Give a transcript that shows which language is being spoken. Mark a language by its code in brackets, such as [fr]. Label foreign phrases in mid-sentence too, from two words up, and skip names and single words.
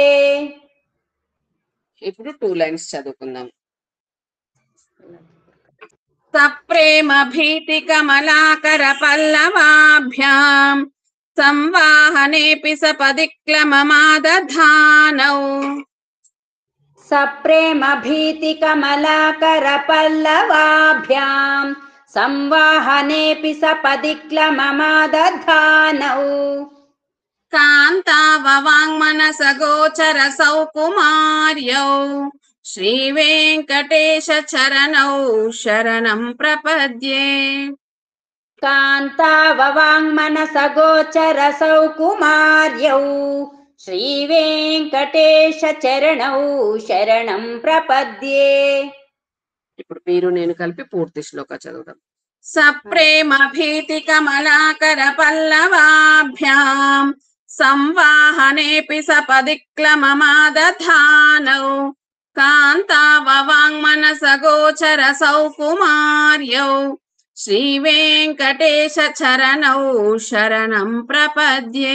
[te] ఇప్పుడు 2 లైన్స్ చదువుకుందాం. [sa] సప్రేమ భీతి కమలాకర పల్లవాభ్యాం సంవాహనేపి సపదిక్లమమాదధానౌ सप्रेम भीति कमलाकरपल्लवाभ्यां संवाहनेऽपि सपदि क्लममादधानौ कान्ताववाङ्मनसगोचरसौ कुमार्यौ श्रीवेङ्कटेशचरणौ शरणं प्रपद्ये कान्ताववाङ्मनसगोचरसौ कुमार्यौ श्रीवेङ्कटेशचरणौ शरणं प्रपद्ये [te] ఇప్పుడు మీరు నేను కలిపి పూర్తి శ్లోక చదువుదాం. [sa] సప్రేమ భీతి కమలాకర పల్లవాభ్యాం సంవాహనేపి సపది క్లమమాదధానౌ కాంతావవాङ्మనసగోచర సౌకుమార్యౌ శ్రీవేంకటేశ చరణౌ శరణం ప్రపద్యే.